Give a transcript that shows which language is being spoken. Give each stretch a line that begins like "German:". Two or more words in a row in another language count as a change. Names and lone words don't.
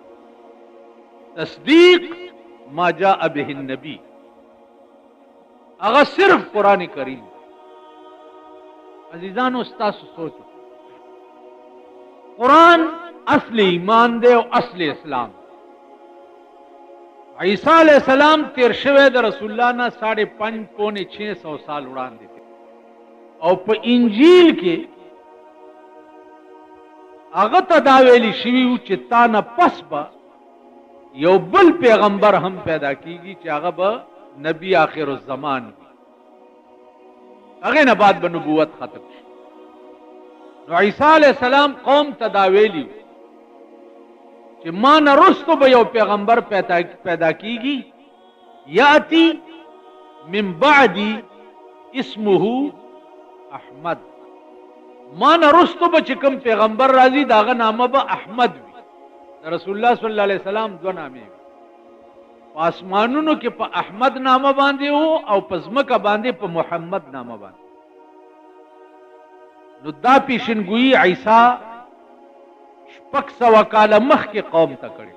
Arabic: تصدیق ما جاء به النبی
Pashto: هغه صرف قرآن کریم. عزیزانو استاسو سوچو قرآن اصل ایمان دے او اصل اسلام. عیسیٰ
Arabic: علیہ السلام
Pashto: تیر شوه د رسول الله نه 5.5 پونے 600 سال وړاندې او په انجیل کې هغه ته دا ویلي شوي وو چې تا نه پس به یو بل پیغمبر هم پیدا کیږي چې هغه به نبی
Arabic: آخر الزمان
Pashto: وي. هغه نه بعد به نبوت ختم شي. نو عیسی
Arabic: علیہ السلام
Pashto: قوم ته دا ویلي چې ما نه رستو به یو پیغمبر پیدا کیږي
Arabic: یاتی من بعدی اسمه احمد.
Pashto: ما نه رستو به چې کوم پیغمبر راځي داغه نامه به احمد وي. رسول الله
Arabic: صلی الله علیه وسلم
Pashto: دو نامې وي. په اسمانونو کې په احمد نامه باندې وو او په ځمکه باندې په محمد نامه باندې. نو دا پیشنګویي عیسی 600 کاله مخکې قوم ته کړي.